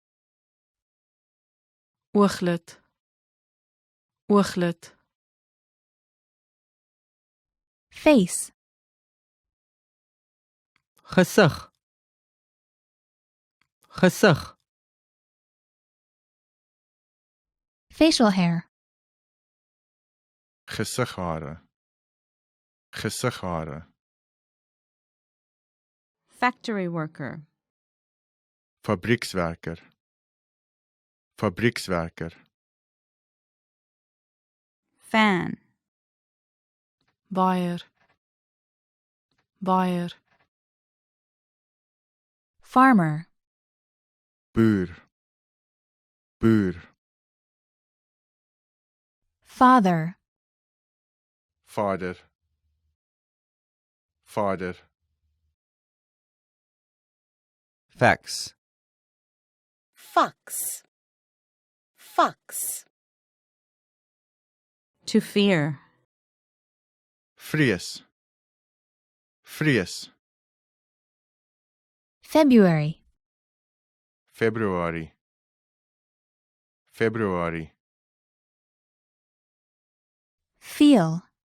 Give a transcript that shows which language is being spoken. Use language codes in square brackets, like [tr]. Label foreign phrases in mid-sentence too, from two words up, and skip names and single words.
[af] Ooglid. Ooglid. [en] Face. [af] Gesig. Gesig. [en] Facial hair. [af] gesighare, gesighare, [en] Factory worker. [af] fabriekswerker, fabriekswerker, [en] Fan. [af] Baier. Baier. [en] Farmer. [af] boer, boer, [en] Father. [af] vader, vader, [en] Fax. [af] Fox. Fox. [en] To fear. [af] vrees, vrees, [en] February. [af] februarie, februarie, [en] Feel.